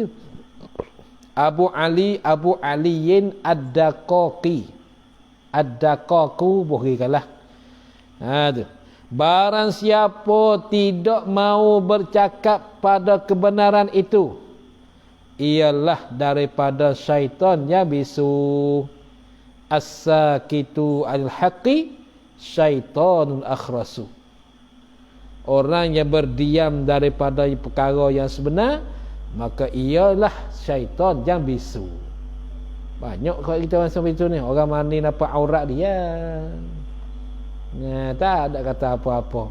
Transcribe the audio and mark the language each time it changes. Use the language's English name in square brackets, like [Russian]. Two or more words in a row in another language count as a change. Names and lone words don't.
[Malay] Abu Aliyin Ad-Daqaqi, Ad-Daqaqu bolehkanlah. Tu. Barang siapa tidak mau bercakap pada kebenaran itu, ialah daripada syaitan yang bisu. [Arabic] الساكت الحق شيطان أخرس. [Malay] Orang yang berdiam daripada perkara yang sebenar, maka ialah syaitan yang bisu. Banyak kalau kita orang sampai itu ni, orang mandi nampak aurat dia. Tak ada kata apa-apa.